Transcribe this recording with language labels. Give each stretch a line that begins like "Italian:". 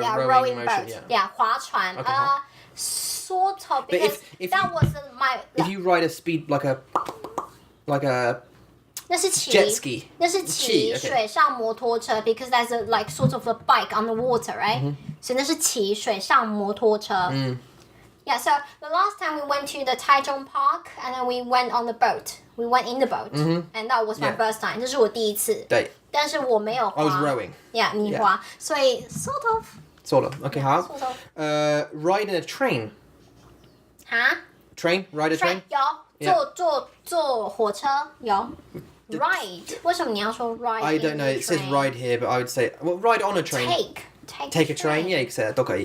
English: yeah rowing boat motion.
Chinese: yeah 划船
English: Okay, sort of because if that you- was my If you ride a speed like a
Chinese: 那是骑
English: jet ski.
Chinese: 那是骑
English: okay.
Chinese: 水上摩托车
English: because that's a, like sort of a bike on the water, right?
Chinese: 所以那是骑水上摩托车。
English: Yeah, so the last time we went to the Taichung Park and then we went on the boat. We went in the boat, and that was my Yeah. first time.
Chinese: 这是我第一次。对。但是我没有滑。
English: I was rowing. Yeah,
Chinese: 你滑，所以
English: sort of. Sort of. Okay, how? Sort of. Ride in a train. 哈 Train? Ride a train?
Chinese: 有坐火车有。
English: Ride
Chinese: 为什么你要说
English: ride? I don't know. It says ride here, but I would say well, ride on a train. Take a train. Yeah, you can say that.
Chinese: 都可以。